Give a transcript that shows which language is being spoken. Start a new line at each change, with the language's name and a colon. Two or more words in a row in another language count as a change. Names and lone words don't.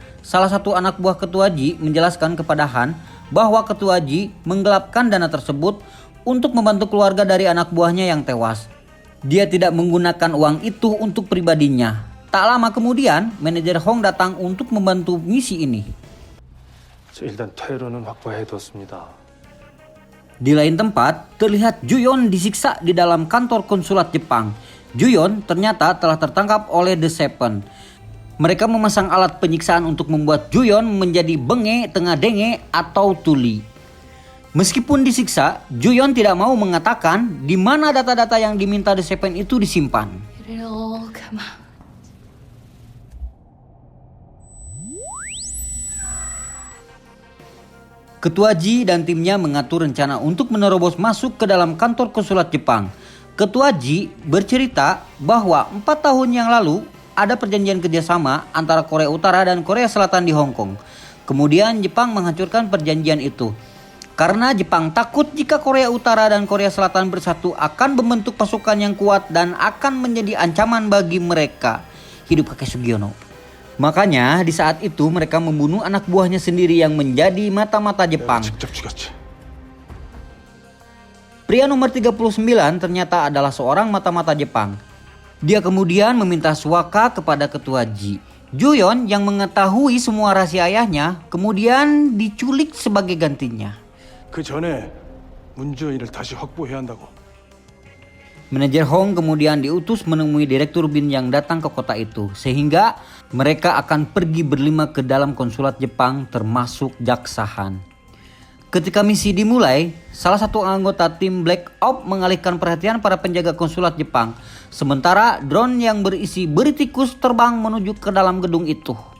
Indonesian: Salah satu anak buah Ketua Ji menjelaskan kepada Han bahwa Ketua Ji menggelapkan dana tersebut untuk membantu keluarga dari anak buahnya yang tewas. Dia tidak menggunakan uang itu untuk pribadinya. Tak lama kemudian, manajer Hong datang untuk membantu misi ini.
Korean: 일단 퇴로는 확보해뒀습니다.
Indonesian: Di lain tempat, terlihat Juyon disiksa di dalam kantor konsulat Jepang. Juyon ternyata telah tertangkap oleh The Seven. Mereka memasang alat penyiksaan untuk membuat Juyon menjadi benge, tengah denge, atau tuli. Meskipun disiksa, Juyon tidak mau mengatakan di mana data-data yang diminta The Seven itu disimpan.
English: It'll come out.
Indonesian: Ketua Ji dan timnya mengatur rencana untuk menerobos masuk ke dalam kantor konsulat Jepang. Ketua Ji bercerita bahwa 4 tahun yang lalu ada perjanjian kerjasama antara Korea Utara dan Korea Selatan di Hong Kong. Kemudian Jepang menghancurkan perjanjian itu. Karena Jepang takut jika Korea Utara dan Korea Selatan bersatu akan membentuk pasukan yang kuat dan akan menjadi ancaman bagi mereka. Hidup kakek Sugiono. Makanya di saat itu mereka membunuh anak buahnya sendiri yang menjadi mata-mata Jepang.
Korean: 직접 죽였지.
Indonesian: Pria nomor 39 ternyata adalah seorang mata-mata Jepang. Dia kemudian meminta suaka kepada ketua Ji. Juyon yang mengetahui semua rahasia ayahnya kemudian diculik sebagai gantinya.
Korean: 그 전에 문주인을 다시 확보해야 한다고.
Indonesian: Manajer Hong kemudian diutus menemui Direktur Bin yang datang ke kota itu, sehingga mereka akan pergi berlima ke dalam konsulat Jepang termasuk Jaksa Han. Ketika misi dimulai, salah satu anggota tim Black Ops mengalihkan perhatian para penjaga konsulat Jepang, sementara drone yang berisi beri tikus terbang menuju ke dalam gedung itu.